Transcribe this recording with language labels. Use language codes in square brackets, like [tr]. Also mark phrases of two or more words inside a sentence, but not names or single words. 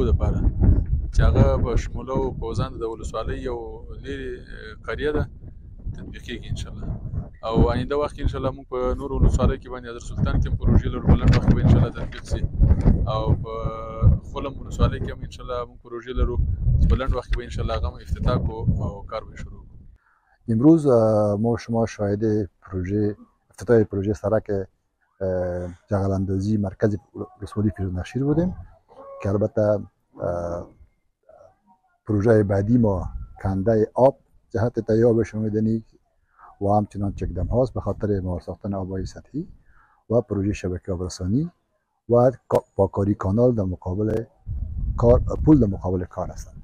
[ps] دپاره چې هغه په شموله او پوزاند د ولسوالۍ یو لرې قریه ده تطبیقیږي [ar] انشاءالله [ps] او آینده وخت کې [ar] انشاءالله [ps] موږ په نور ولسوالیو کې باندې حضرت سلطان کې هم پروژې لرو په لنډ وخت کې به [ar] انشاءالله [ps] تطبیق سي او په خلم ولسوالۍ کې هم [ar] انشاءالله [ps] موږ پروژې لرو چې په لنډ وخت کې به [ar] انشاءالله [ps] هغه هم افتتاح کړو او کار به شروع کړو. [fa] امروز ما شما شاهد پروژه افتتاح پروژه سرک جغل اندازی مرکز ولسوالی فیروزنخچیر بودیم که البته پروژه بعدی ما کنده آب جهت تهیه آب آشامیدنی و همچنان چکدم هاست به خاطر مهار ساختن آبهای سطحی و پروژه شبکه آبرسانی و پاکاری کانال در مقابل کار پول در مقابل کار هستند.